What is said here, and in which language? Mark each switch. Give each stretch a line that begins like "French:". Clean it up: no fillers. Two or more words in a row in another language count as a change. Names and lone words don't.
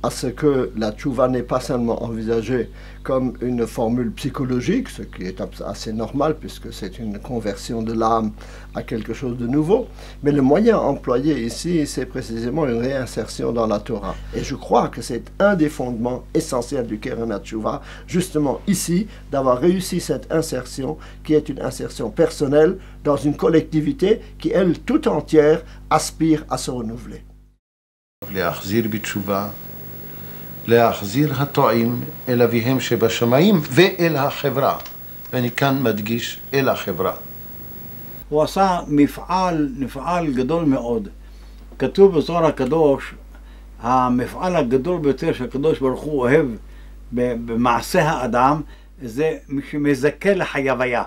French: à ce que la tchouva n'est pas seulement envisagée comme une formule psychologique, ce qui est assez normal puisque c'est une conversion de l'âme à quelque chose de nouveau, mais le moyen employé ici, c'est précisément une réinsertion dans la Torah. Et je crois que c'est un des fondements essentiels du Keren HaTshuva, justement ici, d'avoir réussi cette insertion qui est une insertion personnelle dans une collectivité qui, elle, tout entière, aspire à se renouveler.
Hebrew: להחזיר בתשובה, להחזיר הטועים אל אביהם שבשמיים ואל החברה. ואני כאן מדגיש אל החברה. הוא עשה מפעל גדול מאוד. כתוב בזוהר הקדוש, המפעל הגדול ביותר שהקדוש ברוך הוא אוהב במעשה האדם, זה מי שמזכה לחייביה.